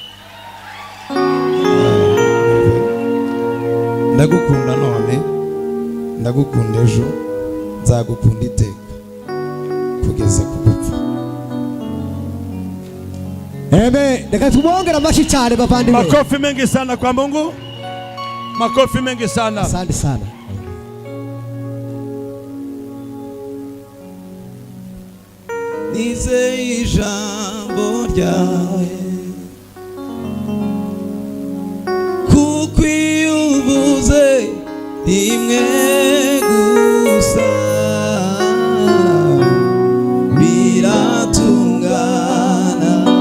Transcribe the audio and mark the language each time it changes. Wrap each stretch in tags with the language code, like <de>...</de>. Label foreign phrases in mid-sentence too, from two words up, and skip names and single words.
<rw>Ndagukunda none, ndagukunda ejo, nzagukunda iteka kugeza ku gupfa. Reka tumwongere amashyi cyane bavandimwe.</rw> <sw>Makofi mengi sana kwa Mungu. Makofi mengi sana. Asante sana.</sw> <rw>Nizeye ijambo ryawe, kuko iyo uvuze rimwe gusa biratungana.</rw>